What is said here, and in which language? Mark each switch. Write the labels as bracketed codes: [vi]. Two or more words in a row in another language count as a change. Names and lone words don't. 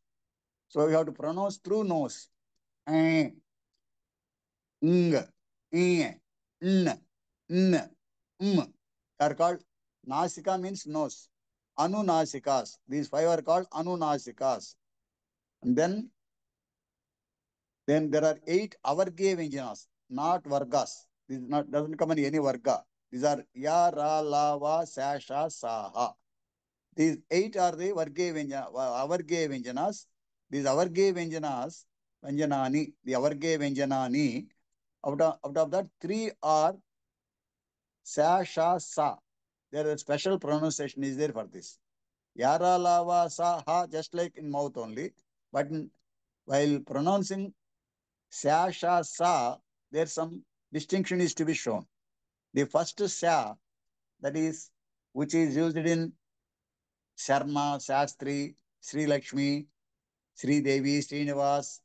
[en] So you have to pronounce through nose. They are called nasika, means nose. Anunasikas. These 5 are called anunasikas. And then there are 8 [sa] avarge vyanjanas, [en] not vargas. This doesn't come in any varga. These are [sa] ya, ra, la, va, sa, sha, sa, ha. [en] These 8 are the [sa] avarge vyanjanas. [en] These [sa] avarge vyanjanas, vyanjanani, [en] the [sa] avarge vyanjanani, [en] out of that 3 are [sa] sa, sha, sa. [en] There is a special pronunciation is there for this. [sa] Yara, lava, sa, ha, [en] just like in mouth only. But while pronouncing [sa] sa, sha, sa, [en] there's some distinction is to be shown. The first sa, that is, which is used in Sharma, Shastri, Sri Lakshmi, Sri Devi, Srinivas.